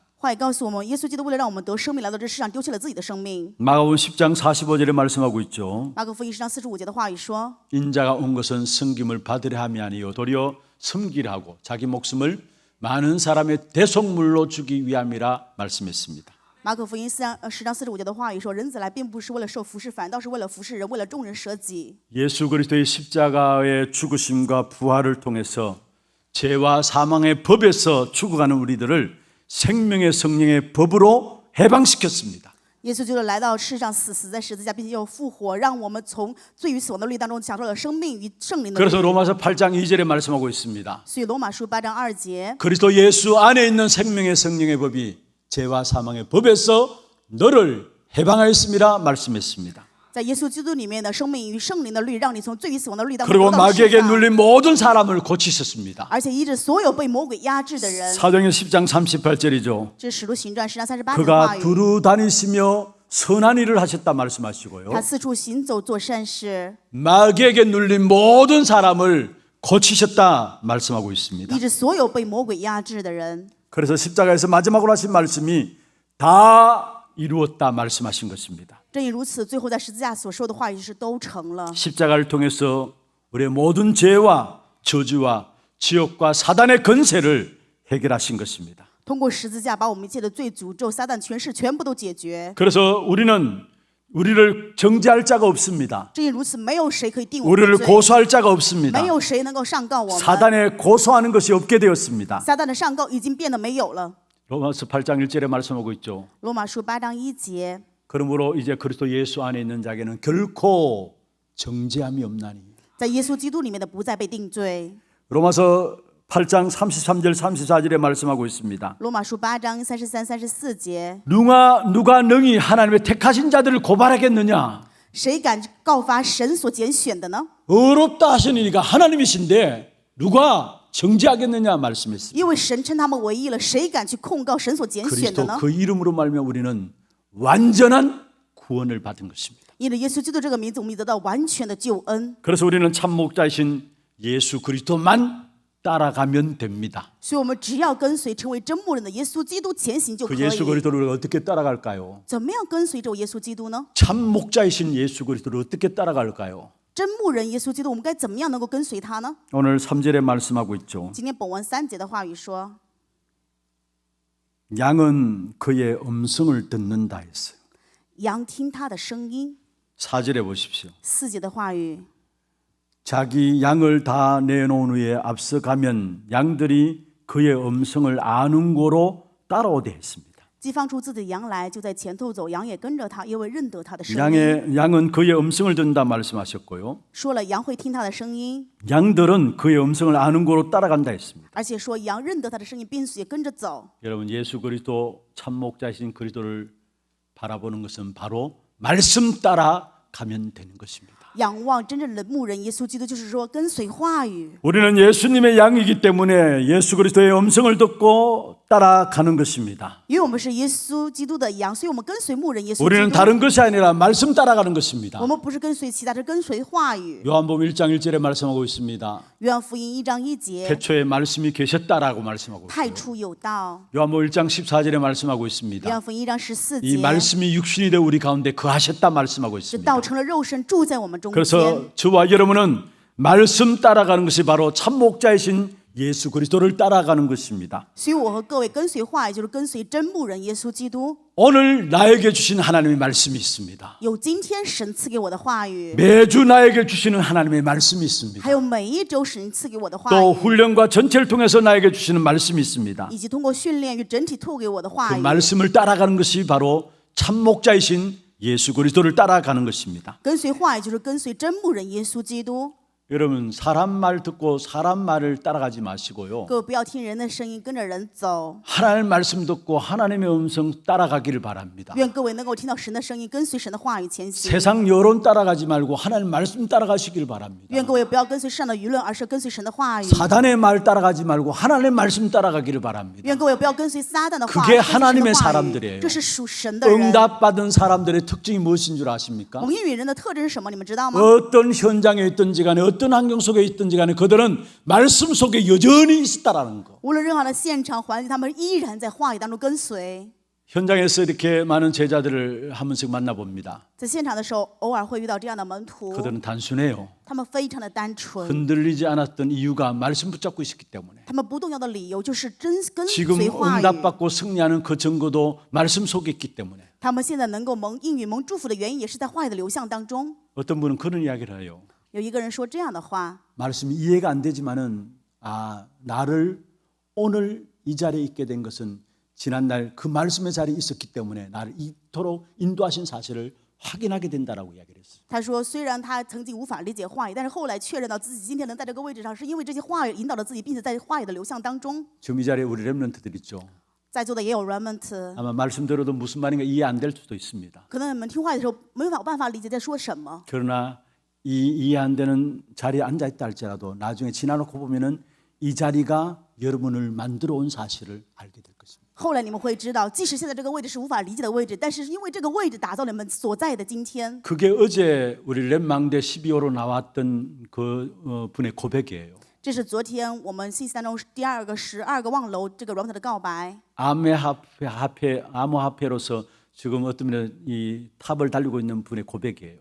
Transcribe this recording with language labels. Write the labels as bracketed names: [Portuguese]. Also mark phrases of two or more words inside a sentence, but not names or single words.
[Chinese] 话语告诉我们，耶稣基督为了让我们得生命，来到这世上，丢弃了自己的生命。 [Korean] 마가복음 10장 45절에 말씀하고 있죠. [Chinese] 马可福音10章45节的话语说： [Korean] 인자가 온 것은 섬김을 받으려 함이 아니요 도리어 섬기려 하고 자기 목숨을 많은 사람의 대속물로 주기 위함이라 말씀했습니다. [Chinese] 马可福音10章45节的话语说：“人子来并不是为了受服侍，反倒是为了服侍人，为了众人舍己。” [Korean] 예수 그리스도의 십자가의 죽으심과 부활을 통해서 죄와 사망의 법에서 죽어가는 우리들을 생명의 성령의 법으로 해방시켰습니다. [Chinese] 耶稣就是来到世上死在十字架，并且又复活，让我们从罪与死亡的律当中享受了生命与圣灵的律。 [Korean] 그래서 로마서 8장 2절에 말씀하고 있습니다. [Chinese] 所以罗马书8章2节， [Korean] 그리스도 예수 안에 있는 생명의 성령의 법이 죄와 사망의 법에서 너를 해방하였습니다 말씀했습니다. [Chinese] 在耶稣基督里面的生命与圣灵的律，让你从罪与死亡的律当中 [Korean] 그리고 [Chinese] 得到释 [Korean] 마귀에게 [Chinese] 放， [Korean] 눌린 모든 사람을 고치셨습니다. [Chinese] 而且医治所有被魔鬼压制的人。 [Korean] 사도행전 10장 38절이죠. [Chinese] 这是使徒行传10章38节的话 [Korean] 그가 [Chinese] 语。 [Korean] 두루 다니시며 선한 일을 하셨다 말씀하시고요. [Chinese] 他四处行走做善事， [Korean] 마귀에게 눌린 모든 사람을 고치셨다 말씀하고 있습니다. [Chinese] 医治所有被魔鬼压制的人。 [Korean] 그래서 십자가에서 마지막으로 하신 말씀이 다 이루었다 말씀하신 것입니다. [Chinese] 正因如此，最后在十字架所说的话语是都成了。 [Korean] 십자가를 통해서 우리의 모든 죄와 저주와 지옥과 사단의 권세를 해결하신 것입니다. [Chinese] 通过十字架，把我们一切的罪、诅咒、撒旦权势全部都解决。 [Korean] 그래서 우리를 정죄할 자가 없습니다. [Chinese] 正因如此，没有谁可以定我们的 [Korean] 우리를 [Chinese] 罪， [Korean] 고소할 자가 없습니다. [Chinese] 没有谁能够上告我们。 [Korean] 사단에 고소하는 것이 없게 되었습니다. [Chinese] 撒旦的上告已经变得没有了。 [Korean] 로마서 8장 1절에 말씀하고 있죠. [Chinese] 罗马书8章1节， [Korean] 그러므로 이제 그리스도 예수 안에 있는 자에게는 결코 정죄함이 없나니. [Chinese] 在耶稣基督里面的不再被定罪。 [Korean] 로마서 8장 33절 34절에 말씀하고 있습니다. [Chinese] 罗马书8章33、34节， [Korean] 누가 능히 하나님의 택하신 자들을 고발하겠느냐? [Chinese] 谁敢告发神所拣选的呢？ [Korean] 어렵다 하시니까 하나님이신데 누가 정죄하겠느냐 말씀했습니다. [Chinese] 因为神称他们为义了，谁敢去控告神所拣选的 [Korean] 그리스도 [Chinese] 呢？ [Korean] 그 이름으로 말미암아 우리는 완전한 구원을 받은 것입니다. [Chinese] 因着耶稣基督这个名字，我们得到完全的救恩。 [Korean] 그래서 우리는 참 목자이신 예수 그리스도만 따라가면 됩니다. [Chinese] 所以，我们只要跟随成为真牧人的耶稣基督前行就可 [Korean] 그 예수 [Chinese] 以。 [Korean] 그리스도를 우리가 어떻게 따라갈까요? [Chinese] 怎么样跟随着耶稣基督呢？ [Korean] 참 목자이신 예수 그리스도를 어떻게 따라갈까요? [Chinese] 真牧人耶稣基督，我们该怎么样能够跟随他呢？ [Korean] 오늘 3절에 말씀하고 있죠. [Chinese] 今天本文3节的话语说， [Korean] 양은 그의 음성을 듣는다 했어요. [Chinese] 羊听他的声音。 [Korean] 4절에 보십시오. [Chinese] 4 节的话语， [Korean] 자기 양을 다 내놓은 후에 앞서가면 양들이 그의 음성을 아는 고로 따라오게 했습니다. [Chinese] 既放出自己的羊来，就在前头走，羊也跟着他，因为认得他的声音。 [Korean] 양은 그의 음성을 듣는다 말씀하셨고요. [Chinese] 说了羊会听他的声音， [Korean] 양들은 그의 음성을 아는 고로 따라간다 했습니다. [Chinese] 而且说羊认得他的声音，并且跟着走。 [Korean] 여러분 예수 그리스도 참 목자이신 그리스도를 바라보는 것은 바로 말씀 따라 가면 되는 것입니다. [Chinese] 仰望真正的牧人耶稣基督，就是说跟随话语。 [Korean] 우리는 예수님의 양이기 때문에 예수 그리스도의 음성을 듣고 따라가는 것입니다. [Chinese] 因为我们是耶稣基督的羊，所以我们跟随牧人耶稣 [Korean] 우리는 [Chinese] 基督。 [Korean] 다른 것이 아니라 말씀 따라가는 것입니다. [Chinese] 我们不是跟随其他，是跟随话语。 [Korean] 요한복음 1장 1절에 말씀하고 있습니다. [Chinese] 约翰福音1章1节， [Korean] 태초에 말씀이 계셨다라고 말씀하고 [Chinese] 太 [Korean] 있어요. [Chinese] 初有道。 [Korean] 요한복음 1장 14절에 말씀하고 [Chinese] 约 [Korean] 있습니다. [Chinese] 翰福音1章14 [Korean] 이 [Chinese] 节， [Korean] 말씀이 육신이 되어 우리 가운데 거하셨다 말씀하고 [Chinese] 是 [Korean] 있습니다. [Chinese] 道成了肉身，住在我们中间。 [Korean] 그래서 저와 여러분은 말씀 따라가는 것이 바로 참 목자이신 예수 그리스도를 따라가는 것입니다. [Chinese] 所以我和各位跟随话语，就是跟随真牧人耶稣基督。 [Korean] 오늘 나에게 주신 하나님의 말씀이 있습니다. [Chinese] 有今天神赐给我的话语， [Korean] 매주 나에게 주시는 하나님의 말씀이 있습니다. [Chinese] 还有每一周神赐给我的话 [Korean] 또 [Chinese] 语， [Korean] 훈련과 전체를 통해서 나에게 주시는 말씀이 있습니다. [Chinese] 以及通过训练与整体透给我的话 [Korean] 그 [Chinese] 语。 [Korean] 말씀을 따라가는 것이 바로 참 목자이신 예수 그리스도를 따라가는 것입니다. [Chinese] 跟随话语就是跟随真牧人耶稣基督。 [Korean] 여러분 사람 말 듣고 사람 말을 따라가지 마시고요. [Chinese] 各位不要听人的声音，跟着人走。 [Korean] 하나님의 말씀 듣고 하나님의 음성 따라가기를 바랍니다. [Chinese] 愿各位能够听到神的声音，跟随神的话语前行。 [Korean] 세상 여론 따라가지 말고 하나님의 말씀 따라가시길 바랍니다. [Chinese] 愿各位不要跟随世上的舆论，而是跟随神的话语。 [Korean] 사단의 말 따라가지 말고 하나님의 말씀 따라가기를 바랍니다. [Chinese] 愿各位不要跟随撒旦的话， [Korean] 그게 [Chinese] 而是跟随神的 [Korean] 하나님의 [Chinese] 话语 [Korean] 사람들이에요. [Chinese] 这是属神的人。 [Korean] 응답받은 사람들의 특징이 무엇인 줄 아십니까? [Chinese] 蒙应允人的特征是什么？你们知道吗？ [Korean] 어떤 현장에 있든지 간에 어떤 환경 속에 있든지 간에 그들은 말씀 속에 여전히 있었다라는 거. [Chinese] 无论任何的现场环境，他们依然在话语当中跟随。 [Korean] 현장에서 이렇게 많은 제자들을 한 번씩 만나봅니다. [Chinese] 在现场的时候，偶尔会遇到这样的门徒， [Korean] 그들은 단순해요. [Chinese] 他们非常的单纯， [Korean] 흔들리지 않았던 이유가 말씀 붙잡고 있었기 때문에. [Chinese] 他们不动摇的理由就是真跟 [Korean] 지금 [Chinese] 随话语。 [Korean] 응답받고 승리하는 그 증거도 말씀 속에 있기 때문에. [Chinese] 他们现在能够蒙应允、蒙祝福的原因，也是在话语的流向当中。 [Korean] 어떤 분은 그런 이야기를 해요. [Chinese] 有一个人说这样的话， [Korean] 말씀이 이해가 안 되지만은 나를 오늘 이 자리에 있게 된 것은 지난날 그 말씀의 자리에 있었기 때문에 나를 이토록 인도하신 사실을 확인하게 된다라고 이야기를 했어요. [Chinese] 他说虽然他曾经无法理解话语，但是后来确认到自己今天能在这个位置上，是因为这些话语引导了自己，并且在话语的流向当中。 [Korean] 지금 이 자리에 우리 렘넌트들 있죠. [Chinese] 在座的也有 remnant， [Korean] 아마 말씀 들어도 무슨 말인가 이해 안 될 수도 있습니다. [Chinese] 可能你们听话语的时候没有办法理解在说什么。 [Korean] 그러나 이 이해 안 되는 자리에 앉아 있다 할지라도 나중에 지나놓고 보면은 이 자리가 여러분을 만들어 온 사실을 알게 될 것입니다. [Chinese] 后来你们会知道，即使现在这个位置是无法理解的位置，但是因为这个位置打造了你们所在的今天。 [Korean] 그게 어제 우리 렘망대 12호로 나왔던 그 분의 고백이에요. [Chinese] 这是昨天我们信息当中第二个12个望楼这个 remnant 的告白。 [Korean] 암호화폐로서 지금 어떤 면에 이 탑을 달리고 있는 분의 고백이에요.